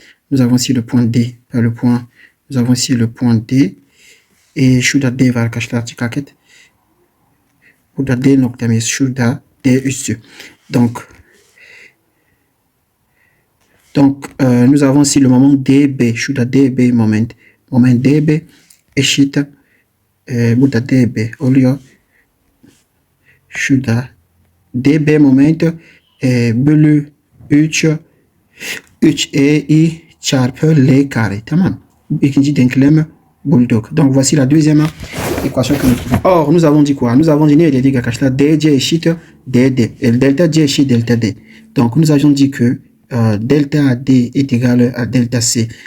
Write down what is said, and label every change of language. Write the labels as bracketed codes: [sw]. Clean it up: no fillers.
[fr] Nous avons ici le point D, nous avons ici le point D, et [tr] şurada D var arkadaşlar, dikkat et. Burada D noktamız, şurada D üssü. [fr] Donc nous avons ici le moment DB, [tr] şurada DB moment DB eşit, burada DB oluyor. Şurada DB moment bölü 3 EI çarpı L carré. Tamam. İkinci denklemi bulduk. [fr] Donc voici la deuxième équation que nous trouvons. Or, nous avons dit quoi? Nous avons dit DC eşit DD. Et delta D eşit delta D. Donc nous avions dit que delta D est égal à delta C.